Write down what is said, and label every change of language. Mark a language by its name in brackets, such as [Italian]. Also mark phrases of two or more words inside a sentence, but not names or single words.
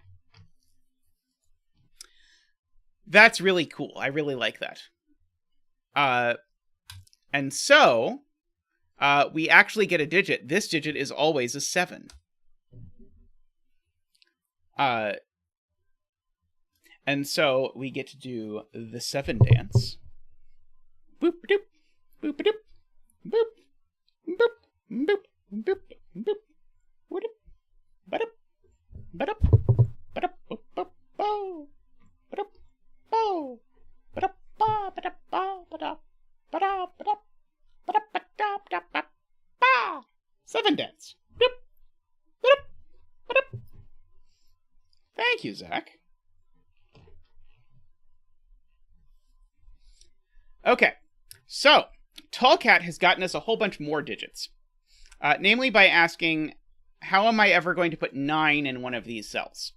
[English] That's really cool. I really like that. And so... we actually get a digit. This digit is always a 7. And so we get to do the 7 dance. Boop doop, boop doop, boop, boop, boop, boop, boop, boop, boop, boop, Bow. Ba-da. Bow. Ba-da. Ba. Ba-da. Ba. Ba-da. Ba-da. Ba-da. Ba-da. Ba-da. Ba-da. Ba. 7 dents. Thank you, Zach. Okay, so Tallcat has gotten us a whole bunch more digits. Namely by asking, how am I ever going to put 9 in one of these cells?